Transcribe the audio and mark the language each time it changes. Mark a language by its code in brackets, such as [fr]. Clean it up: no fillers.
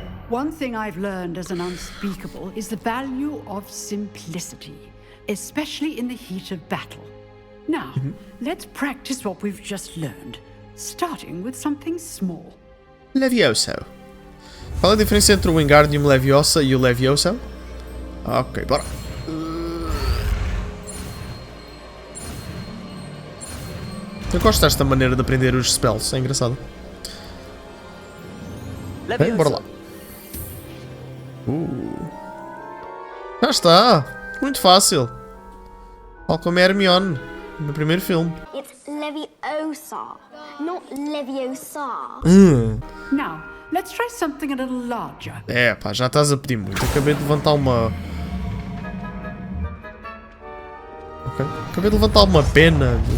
[en] One thing I've learned as an unspeakable is the value of simplicity, especially in the heat of battle. Now, let's practice what we've just learned, starting with something small. Levioso. [pt] Qual é a diferença entre o Wingardium Leviosa e o Levioso? Ok, bora. Eu gosto desta maneira de aprender os spells, é engraçado. Bem, bora lá. Já está! Muito fácil. Tal como a Hermione no primeiro filme. [en] It's Leviosa, not Leviosa. Now, let's try something a little larger. [pt] É, pá, já estás a pedir muito. Acabei de levantar uma... Ok. Acabei de levantar uma pena.